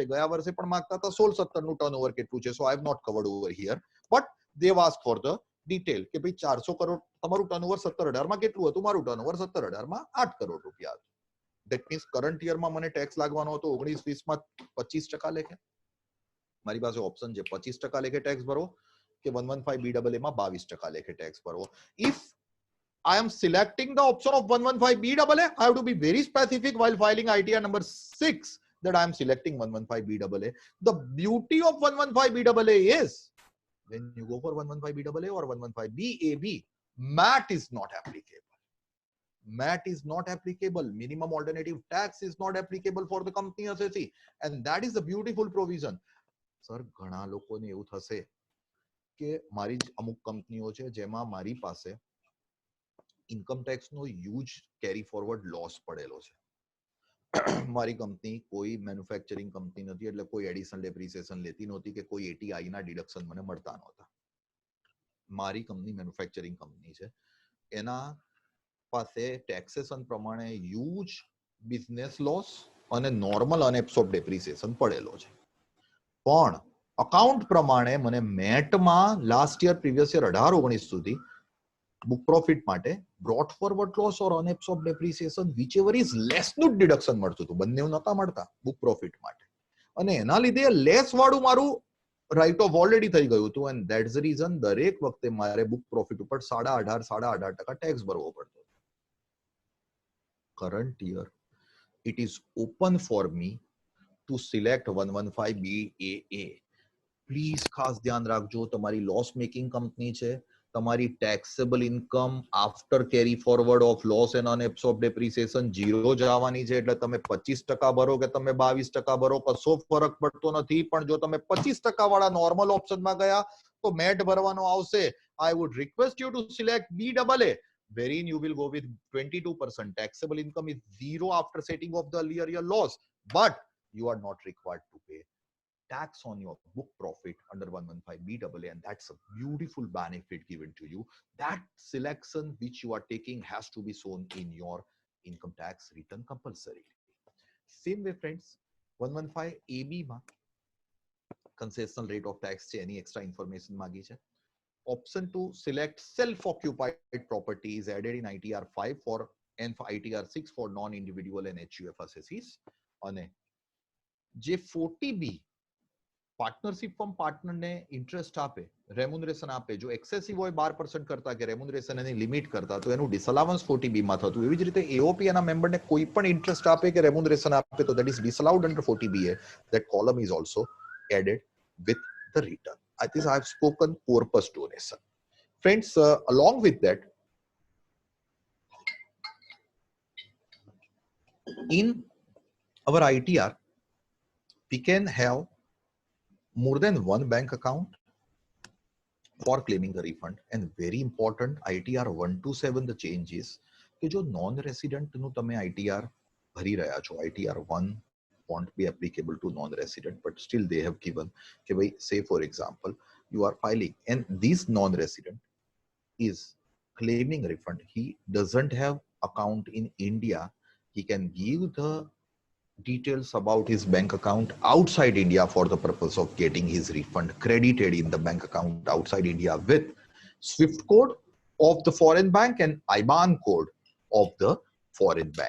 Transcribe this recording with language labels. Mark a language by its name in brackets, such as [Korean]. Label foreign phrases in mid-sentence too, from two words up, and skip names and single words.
[Gujarati] ગયા વર્ષે પણ માગતા હતા 16-17 નું ટર્નઓવર કેટલું છે. [English] So I have not covered over here, but they asked for the detail [Gujarati] કે ભાઈ 400 કરોડ તમારું ટર્નઓવર 17-18 માં કેટલું હતું? મારું ટર્નઓવર 17-18 માં 8 કરોડ રૂપિયા હતું. [English] That means current year [Gujarati] માં મને ટેક્સ લાગવાનો હતો 19-20 માં 25% લેખે. મારી પાસે ઓપ્શન છે 25% લેખે ટેક્સ ભરો કે 115BAA માં 22% લેખે ટેક્સ ભરવો. [English] If I am selecting the option of 115BAA, I have to be very specific while filing ITR number 6 that I am selecting 115BAA. The beauty of 115BAA is when you go for 115BAA or 115BAB, MAT is not applicable. MAT is not applicable. Minimum alternative tax is not applicable for the company assessee. And that is the beautiful provision. Sir, [Gujarati] ઘણા લોકોને એવું થશે કે મારી અમુક કંપનીઓ છે જેમાં મારી પાસે [English] income tax [Gujarati] નો [English] huge carry forward loss [Gujarati] પડેલો છે. મારી કંપની કોઈ [English] manufacturing company [Gujarati] નથી એટલે કોઈ [English] additional depreciation [Gujarati] લેતી નહોતી કે કોઈ ATI ના ડિડક્શન મને મળતા નહોતા. મારી કંપની [English] manufacturing company [Gujarati] છે, એના પાસે ટેક્સેશન પ્રમાણે [English] huge business loss [Gujarati] અને [English] normal unabsorb depreciation [Gujarati] પડેલો છે. પણ અકાઉન્ટ પ્રમાણે મને મેટમાં [English] last year previous year [Gujarati] 18-19 સુધી [English] book profit [Gujarati] માટે [English] brought forward loss or unabsorb depreciation whichever is less [Gujarati] નું ડિડક્શન મળતું હતું. બંને નહોતા મળતા [English] book profit [Gujarati] માટે, અને એના લીધે લેસ વાળું મારું [English] write off already [Gujarati] થઈ ગયું હતું. [English] And that's the reason [Gujarati] દરેક વખતે મારે [English] book profit [Gujarati] ઉપર 18.5% ટેક્સ ભરવો પડતો. [English] Current year it is open for me to select 115BAA. [Gujarati] પ્લીઝ ખાસ ધ્યાન રાખજો, તમારી [English] loss making company [Gujarati] છે, તમારી [English] taxable income after carry forward of loss and unabsorb depreciation [Gujarati] 0 જ આવવાની છે. એટલે તમે 25% ભરો કે તમે 22% ભરો કશો ફરક પડતો નથી. પણ જો તમે 25% વાળા નોર્મલ ઓપ્શનમાં ગયા તો મેટ ભરવાનો આવશે. [English] I would request you to select BAA, wherein you will go with 22%. Taxable income is 0 after setting off the earlier year loss, but you are not required to pay tax on your book profit under 115BAA, and that's a beautiful benefit given to you. That selection which you are taking has to be shown in your income tax return compulsorily. Same way, friends, 115AB માં concessional rate of tax [Gujarati] છે, એની [English] extra information [Gujarati] માંગી છે. [English] Option to select self-occupied property is added in ITR 5 for and for ITR 6 for non-individual and HUF assessees. [Gujarati] અને જે 40B [English] partnership firm [Gujarati] પાર્ટનરને ઇન્ટરેસ્ટ આપે, રેમ્યુનરેશન આપે, જો એક્સેસિવ હોય 12% કરતા કે રેમ્યુનરેશન એની લિમિટ કરતા, તો એનું ડિસઅલાવન્સ 40B માં થતું. એવી જ રીતે AOP એના મેમ્બરને કોઈ પણ ઇન્ટરેસ્ટ આપે કે રેમ્યુનરેશન આપે તો [English] that is disallowed under 40BA. That column is also added with the return. I think I have spoken corpus donation. Friends, along with that, in our ITR, we can have more than one bank account for claiming a refund. And very important, ITR 127 the change is [Gujarati] કે જો [English] non resident [Gujarati] નું તમે ITR ભરી રહ્યા છો, [English] ITR 1 won't be applicable to non-resident, but still they have given [Gujarati] કે ભાઈ, [English] say for example you are filing and this non-resident is claiming refund, he doesn't have account in India, he can give the details about his bank account outside India for the purpose of getting his refund credited in the bank account outside India with SWIFT code of the foreign bank and IBAN code of the foreign bank.